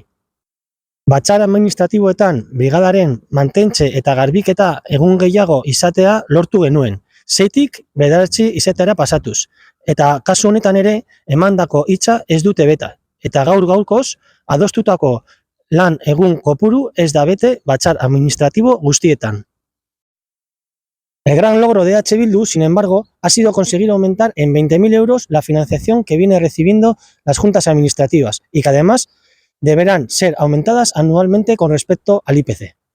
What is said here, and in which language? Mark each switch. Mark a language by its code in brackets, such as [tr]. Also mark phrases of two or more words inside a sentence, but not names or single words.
[eu] Batzar administratiboetan brigadaren mantentze eta garbiketa egun gehiago izatea lortu genuen, 6tik 9 izatera pasatuz, eta kasu honetan ere emandako hitza ez dute beta, eta gaur-gaurkoz adostutako lan egun kopuru ez da bete batzar administratibo guztietan. [es] El gran logro de H. Bildu, sin embargo, ha sido conseguir aumentar en 20.000 euros la financiación que viene recibiendo las juntas administrativas y que además deberán ser aumentadas anualmente con respecto al IPC.